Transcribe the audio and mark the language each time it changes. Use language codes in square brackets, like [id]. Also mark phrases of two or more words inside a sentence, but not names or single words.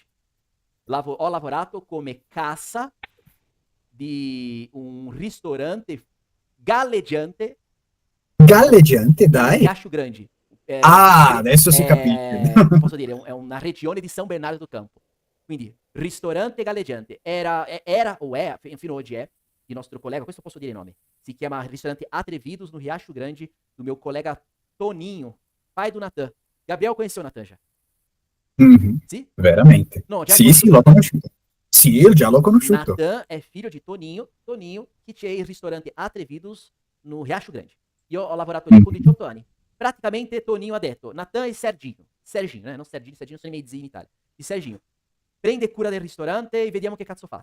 [it] Ho lavorato come cassa di un ristorante galleggiante Galleggiante, in dai. Riacho Grande. Ah, adesso si capisce. Come posso dire, è una regione di São Bernardo do Campo. Quindi, ristorante galleggiante. Era o è, fino ad oggi è, di nostro collega, questo posso dire il nome, si chiama Ristorante Atrevidos no Riacho Grande, [pt] do meu collega Toninho, pai do Natan. Gabriel conheceu o Natan já? Mhm. [it] Sì? Veramente. No, già hai Sì, sì, conosciuto o l'ho Natan? conosciuto. Sì, io già l'ho conosciuto. Natan è figlio di Toninho che c'è il ristorante Atrevidos no Riacho Grande. Io ho lavorato lì con Mhm. 18 anni. Praticamente Toninho ha detto, Natan e Serginho, non Serginho sono i miei zii in Italia, di Serginho, prende cura del ristorante e vediamo che cazzo fate.